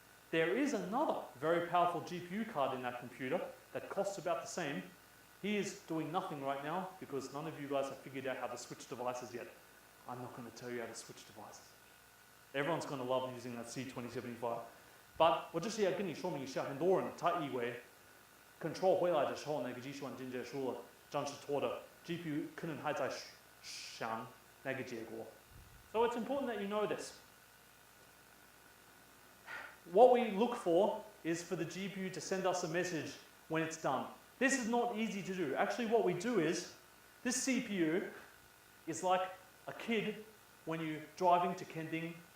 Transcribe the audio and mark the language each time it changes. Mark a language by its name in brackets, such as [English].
[English] There is another very powerful GPU card in that computer that costs about the same. He is doing nothing right now because none of you guys have figured out how to switch devices yet. I'm not going to tell you how to switch devices. Everyone's going to love using that C2075. [Chinese] But 我就是要跟你说明一下，很多人他以为 control 回来的时候，那个计算已经结束了，这样是错的。 GPU 可能还在想那个结果。 [English] So it's important that you know this. What we look for is for the GPU to send us a message when it's done. This is not easy to do. Actually, what we do is, this CPU is like a kid when you're driving to Kending.